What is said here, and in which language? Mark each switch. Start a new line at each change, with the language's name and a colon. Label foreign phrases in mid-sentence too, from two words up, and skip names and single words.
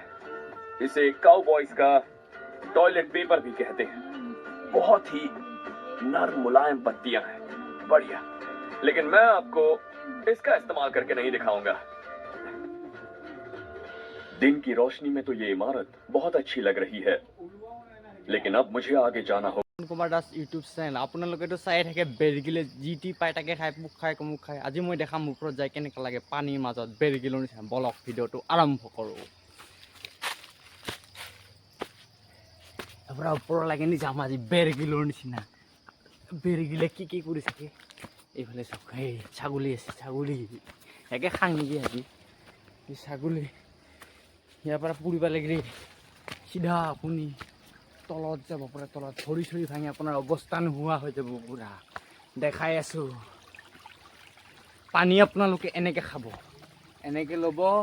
Hindi: इसे काउबॉयज का टॉयलेट पेपर भी कहते हैं। बहुत ही नरम मुलायम पत्तियां हैं, बढ़िया। लेकिन मैं आपको इसका इस्तेमाल करके नहीं दिखाऊंगा। दिन की रोशनी में तो ये इमारत बहुत अच्छी लग रही है, लेकिन अब मुझे आगे जाना होगा।
Assamese: কুমাৰ দাস
English: YouTube channel
Assamese: আপোনালোকেতো চাই থাকে বেৰগিলে যি টি পাই তাকে খাই মুখ খায় আজি মই দেখাম ওপৰত যাই কেনেকুৱা লাগে পানীৰ মাজত বেৰগিলৰ নিচিনা বলক ভিডিঅ'টো আৰম্ভ কৰোঁ তাৰপৰা ওপৰলৈকে নি যাম আজি বেৰগিলৰ নিচিনা বেৰগিলে কি কৰি থাকে এইফালে চাওক এই ছাগলী আছে ছাগলী একে খাং নেকি আজি এই ছাগলী ইয়াৰ পৰা পুৰিব লাগিলে সিধা আপুনি তলত যাব পৰা তলত ভৰি চৰি ভাঙি আপোনাৰ অৱস্থা নোহোৱা হৈ যাব পুৰা দেখাই আছোঁ পানী আপোনালোকে এনেকৈ খাব এনেকৈ ল'ব